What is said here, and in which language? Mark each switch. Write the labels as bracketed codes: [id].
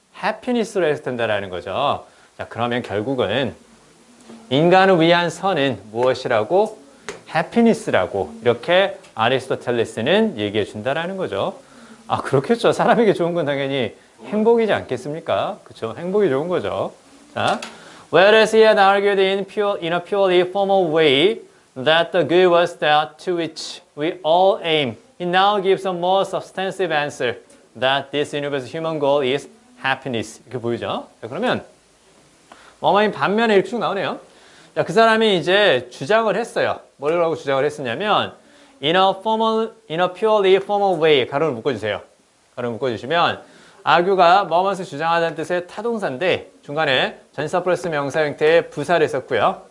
[ko] 해피니스로 해석된다라는 거죠. 자, 그러면 결국은 인간을 위한 선은 무엇이라고? 해피니스라고 이렇게 아리스토텔레스는 얘기해 준다라는 거죠. 아, 그렇겠죠. 사람에게 좋은 건 당연히 행복이지 않겠습니까? 그렇죠? 행복이 좋은 거죠. [en] 자, whereas he had argued in a purely formal way that the good was that to which we all aim, he now gives a more substantive answer that this universe's human goal is happiness. [ko] 이렇게 보이죠? 자, 그러면 어머니 반면에 이렇게 쭉 나오네요. 자, 그 사람이 이제 주장을 했어요. 뭐라고 주장을 했었냐면 [en] in a purely formal way, [ko] 가로를 묶어주세요. 가로를 묶어주시면 아규가 뭐뭐를 주장하다는 뜻의 타동사인데 중간에 전치사 플러스 명사 형태의 부사를 썼고요.